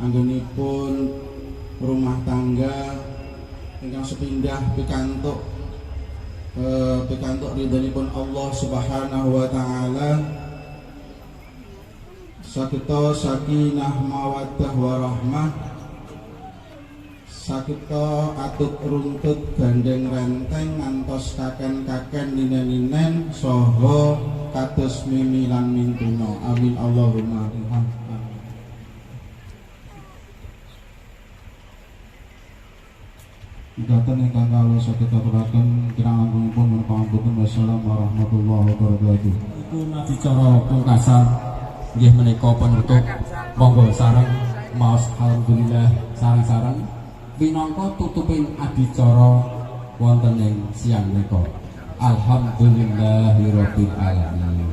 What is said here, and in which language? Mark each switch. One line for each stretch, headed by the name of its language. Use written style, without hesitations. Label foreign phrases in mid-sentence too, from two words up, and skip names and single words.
Javanese: anggenipun rumah tangga ingkang sepindah pikantuk pikantuk ridhonipun Allah
Arabic: سبحانه وتعالى,
Javanese: sakita
Arabic: سكينة مودة ورحمة,
Javanese: sakita atut runtut gandeng renteng ngantos kaken-kaken ninen-ninen saha kados mimi lan mintuna.
Arabic: آمين اللهم آمين.
Javanese: Datan ingkang kala saged aturaken kirang langkungipun pangapunten.
Arabic: والسلام ورحمة الله وبركاته.
Javanese: Iku adicara pungkasan nggih menika penutup, monggo sareng maos alhamdulillah sareng-sareng minangka tutuping adicara wonten ing siang menika.
Arabic: الحمد لله رب العالمين.